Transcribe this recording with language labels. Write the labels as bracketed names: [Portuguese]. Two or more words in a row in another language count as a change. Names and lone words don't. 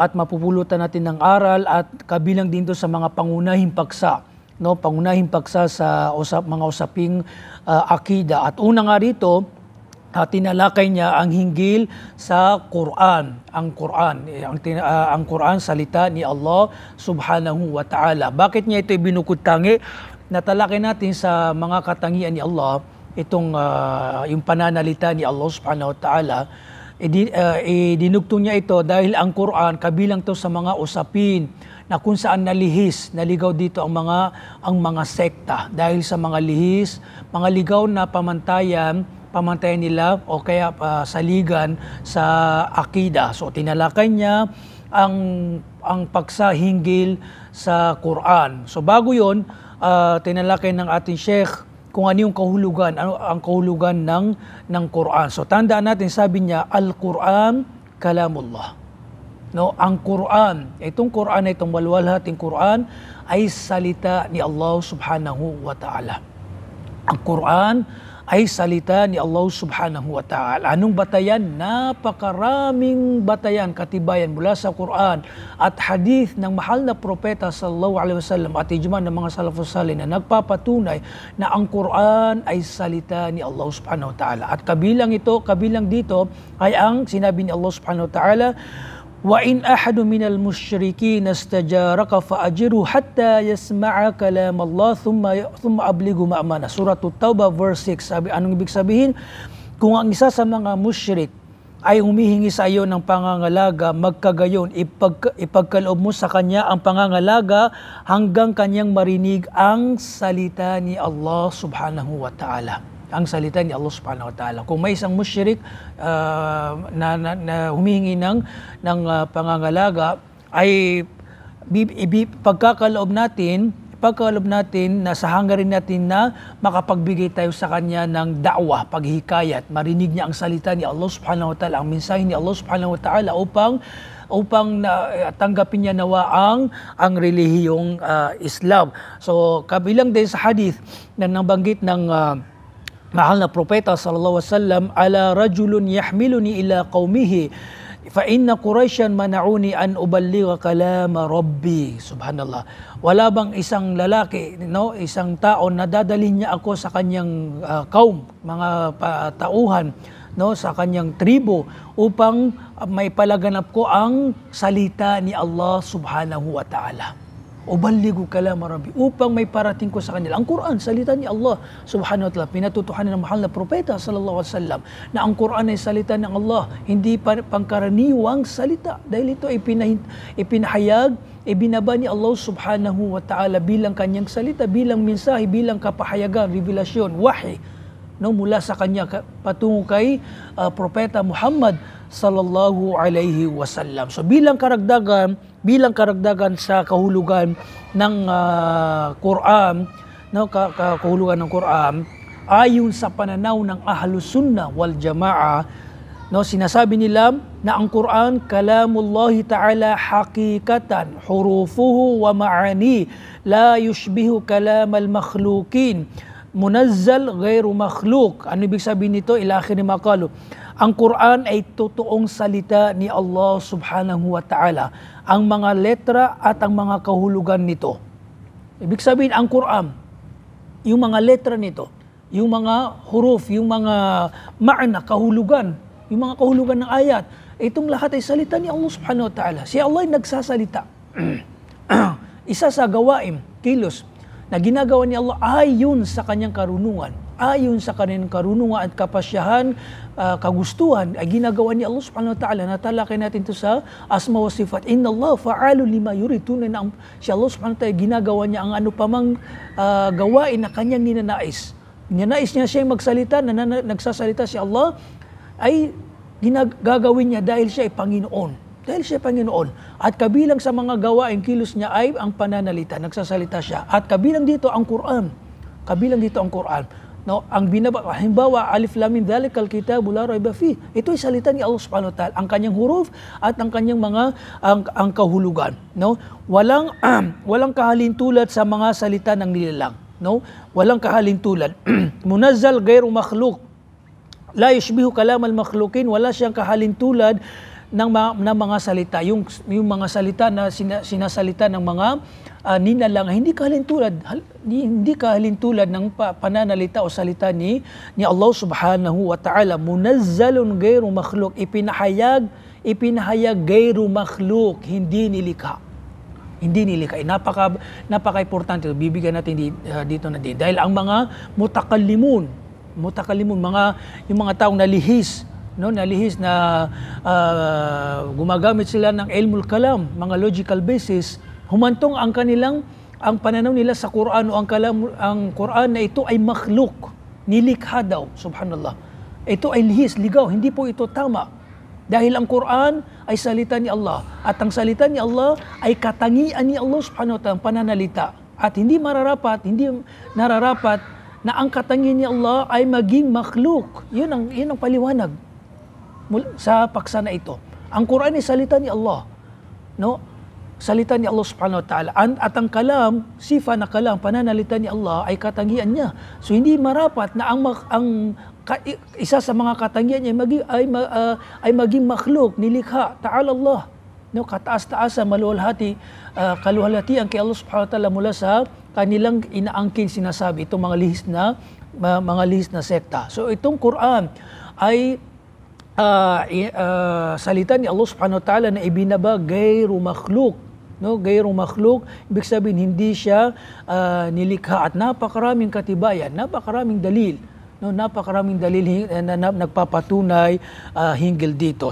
[Filipino] At mapupulutan natin ng aral at kabilang din sa mga pangunahing paksa. No? Pangunahing paksa sa mga usaping akida. At una nga rito, tinalakay niya ang hinggil sa Quran. Ang Quran, salita ni Allah [Arabic] سبحانه وتعالى. [Filipino] Bakit niya ito binukod-tangi? Natalakay natin sa mga katangian ni Allah, itong yung pananalita ni Allah [Arabic] سبحانه وتعالى. [Filipino] Dinugtong niya ito dahil ang Quran kabilang to sa mga usapin na kung saan naligaw dito ang mga sekta dahil sa mga mga ligaw na pamantayan nila o kaya saligan sa akida. So tinalakay niya ang paksa hinggil sa Quran. So bago 'yon, tinalakay ng ating Sheikh kung ano yung kahulugan, ang kahulugan ng Quran. So tandaan natin, sabi niya, [Arabic] القرآن كلام الله. [Filipino] No, ang Quran, itong Quran na itong walwalhating Quran ay salita ni Allah [Arabic] سبحانه وتعالى. [Filipino] Ang Quran ay salita ni Allah [Arabic] سبحانه وتعالى. [Filipino] Anong batayan? Napakaraming batayan, katibayan mula sa Quran at hadith ng mahal na propeta [Arabic] صلى الله عليه وسلم [Filipino] at ijma ng mga [Arabic] السلف الصالح [Filipino] na nagpapatunay na ang Quran ay salita ni Allah [Arabic] سبحانه وتعالى. [Filipino] At kabilang dito ay ang sinabi ni [Arabic] Allah سبحانه وتعالى وإن أحد من المشركين استجارك فأجره حتى يسمع كلام الله ثم أبلغه مأمنه. [Filipino] Surah At-Taubah verse 6. Anong ibig sabihin? Kung ang isa sa mga musyrik ay humihingi sa iyo ng pangangalaga, magkagayon ipagkaloob mo sa kanya ang pangangalaga hanggang kanyang marinig ang salita ni Allah [Arabic] سبحانه وتعالى. [Filipino] Ang salita ni Allah [Arabic] سبحانه وتعالى. [Filipino] Kung may isang musyrik na humihingi ng pangangalaga, ay pagkakaloob natin na sa hangarin natin na makapagbigay tayo sa kanya ng da'wah, paghikayat, marinig niya ang salita ni Allah [Arabic] سبحانه وتعالى, [Filipino] ang mensahe ni Allah [Arabic] سبحانه وتعالى [Filipino] upang tanggapin niya nawa ang relihiyong Islam. So kabilang din sa hadith na nabanggit ng mahal na propeta [Arabic] صلى الله عليه وسلم ألا رجل يحملني إلى قومه فإن قريشا منعوني أن أبلغ كلام ربي سبحان الله. [Filipino] Wala bang isang lalaki, no, isang tao na dadalhin niya ako sa kanyang kaum, mga tauhan, no, sa kanyang tribo upang may palaganap ko ang salita ni Allah [Arabic] سبحانه وتعالى. أبلغ كلام ربي, [Filipino] upang may parating ko sa kanila ang Quran, salita ni Allah [Arabic] سبحانه وتعالى. [Filipino] Pinatutuhanan ng mahal na propeta [Arabic] صلى الله عليه وسلم [Filipino] na ang Quran ay salita ng Allah, hindi pangkaraniwang salita, dahil ito ay ipinahayag, ibinaba ni Allah [Arabic] سبحانه وتعالى [Filipino] bilang kanyang salita, bilang mensahe, bilang kapahayagan, revelasyon, wahi, no, mula sa kanya patungo kay propeta Muhammad [Arabic] صلى الله عليه وسلم. [Filipino] So bilang karagdagan sa kahulugan ng Quran, no, kahulugan ng Quran, ayon sa pananaw ng [Arabic] أهل السنة والجماعة, [Filipino] no, sinasabi nila na ang Quran [Arabic] كلام الله تعالى حقيقة حروفه ومعانيه لا يشبه كلام المخلوقين منزل غير مخلوق. [Filipino] Ano ibig sabihin nito? [Arabic] إلى آخر ما قالوا. [Filipino] Ang Quran ay totoong salita ni Allah [Arabic] سبحانه وتعالى. [Filipino] Ang mga letra at ang mga kahulugan nito. Ibig sabihin, ang Quran, yung mga letra nito, yung mga huruf, yung mga ma'na, kahulugan, yung mga kahulugan ng ayat, itong lahat ay salita ni Allah [Arabic] سبحانه وتعالى. [Filipino] Si Allah ay nagsasalita. Isa sa gawain, kilos, na ginagawa ni Allah ayon sa kanyang karunungan, ayon sa kanyang karunungan at kapasyahan, kagustuhan, ay ginagawa ni Allah [Arabic] سبحانه وتعالى. [Filipino] Natalakay natin ito sa [Arabic] الأسماء والصفات. إن الله فعال لما يريد. [Filipino] Tunay na si Allah [Arabic] سبحانه وتعالى, [Filipino] ginagawa niya ang ano pamang gawain na kanyang ninanais. Ninanais niya siya magsalita, nagsasalita si Allah, ay gagawin niya dahil siya ay Panginoon. Dahil siya Panginoon. At kabilang sa mga gawain kilos niya ay ang pananalita, nagsasalita siya. At kabilang dito ang Quran. Kabilang dito ang Quran. No, ang halimbawa, [Arabic] الم ذلك الكتاب لا ريب فيه. [Filipino] Ito ay salita ni Allah [Arabic] سبحانه وتعالى, [Filipino] ang kanyang huruf at ang kanyang mga ang kahulugan, no? Walang kahalintulad sa mga salita ng nilalang, no? Walang kahalintulad. [Arabic] منزل غير مخلوق. لا يشبه كلام المخلوقين, [Filipino] wala siyang kahalintulad ng mga salita, yung mga salita na sinasalita ng mga ninalang, hindi kahalintulad ng pananalita o salita ni Allah [Arabic] سبحانه وتعالى. منزل غير مخلوق, ipinahayag غير مخلوق, [Filipino] hindi nilikha. Hindi nilikha. Napaka-importante. Bibigyan natin dito na din. Dahil ang mga mutakallimun, yung mga taong nalihis, no, nalihis na gumagamit sila ng [Arabic] علم الكلام, [Filipino] mga [English] logical basis, [Filipino] humantong ang pananaw nila sa Quran o ang Quran na ito ay makhluk, nilikha daw, subhanallah. Ito ay lihis, ligaw, hindi po ito tama. Dahil ang Quran ay salita ni Allah, at ang salita ni Allah ay katangian ni Allah [Arabic] سبحانه وتعالى, [Filipino] pananalita. At hindi nararapat na ang katangian ni Allah ay maging makhluk. Yun ang paliwanag sa paksa na ito. Ang Quran ay salita ni Allah, no? Salita ni Allah [Arabic] سبحانه وتعالى. [Filipino] At ang kalam, sifa na kalam, pananalita ni Allah ay katangian niya. So hindi marapat na isa sa mga katangian niya ay maging makhluk, nilikha, [Arabic] تعالى الله. [Filipino] No, kataas-taasan, kaluhalhati ang kay Allah [Arabic] سبحانه وتعالى [Filipino] mula sa kanilang inaangkin sinasabi, itong mga lihis na sekta. So itong Quran ay salita ni Allah [Arabic] سبحانه وتعالى [Filipino] na ibinaba [Arabic] غير مخلوق, [Filipino] no, [Arabic] غير مخلوق, [Filipino] ibig sabihin hindi siya nilikha, at napakaraming katibayan, napakaraming dalil, no, napakaraming dalil na nagpapatunay hinggil dito.